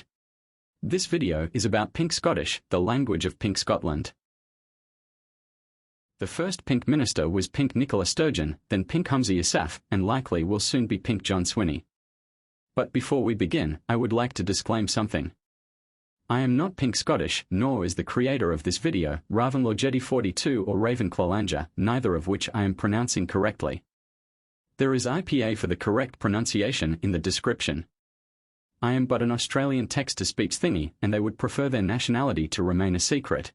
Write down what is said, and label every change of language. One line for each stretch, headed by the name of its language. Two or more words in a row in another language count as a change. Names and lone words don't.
English: This video is about Pink Scottish, the language of Pink Scotland. The first Pink minister was Pink Nicola Sturgeon, then Pink Humza Yousaf, and likely will soon be Pink John Swinney. But before we begin, I would like to disclaim something. I am not Pink Scottish, nor is the creator of this video, ɗiʔ.ʻtʰuː or ɗiʔ.klɑ, neither of which I am pronouncing correctly. There is IPA for the correct pronunciation in the description. I am but an Australian text-to-speech thingy, and they would prefer their nationality to remain a secret.